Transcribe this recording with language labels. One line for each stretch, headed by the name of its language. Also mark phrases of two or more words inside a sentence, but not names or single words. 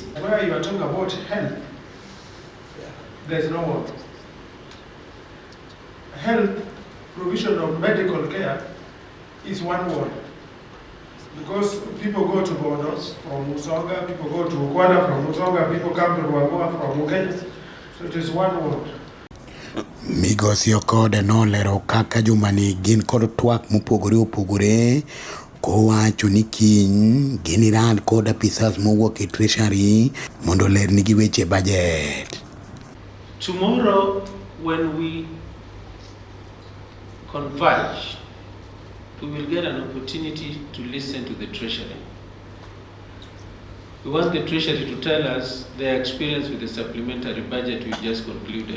English: Where you are talking about health, there's no one. Health, provision of medical care is one ward. Because people go to Bonos from Musonga, people go to Ukwada from Musonga, people come to Ruangua from Uganda. So it is one ward.
Luo (Kenya and Tanzania): Migosi Okode nolero kaka jumani gin kod twak mopogore opogore kowacho ni kiny giniran kod apisas mowuok e treasury mondo lernigi weche budget.
English: Tomorrow, when we converge, we will get an opportunity to listen to the Treasury. We want the Treasury to tell us their experience with the supplementary budget we just concluded.